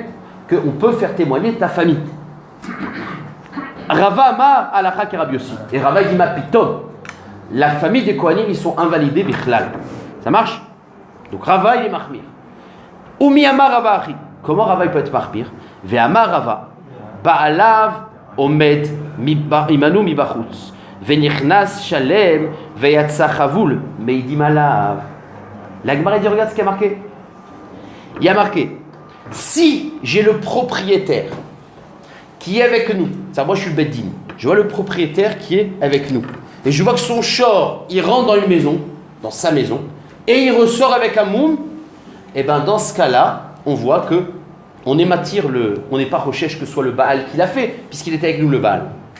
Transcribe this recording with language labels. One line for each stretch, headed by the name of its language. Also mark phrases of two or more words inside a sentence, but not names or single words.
French: Qu'on peut faire témoigner ta famille.
Hebrew: רבא אמר, הלכה,
French: qui est Rabbi Yossi. Et Rava, il dit,
Hebrew: מה פתאום.
French: La famille des Kohanim, ils sont invalidés, bichlal. Ça marche? Donc Rava, il est mahmir.
Hebrew: ומי אמר רבא הכי.
French: Comment Rava, il peut être mahmir?
Hebrew: ואמר רבא, בעליו, עומד, עמנו, מבחוץ. ונכנס שלם, ויצא חבול, מעידים עליו.
French: La Gemara dit, regarde ce qu'il y a marqué. Il y a marqué, si j'ai le propriétaire qui est avec nous, ça, moi je suis le Beddin, je vois le propriétaire qui est avec nous, et je vois que son shor, il rentre dans une maison, dans sa maison, et il ressort avec un moum, et bien dans ce cas-là, on voit que on n'est pas recherche que ce soit le Baal qui l'a fait, puisqu'il était avec nous le Baal.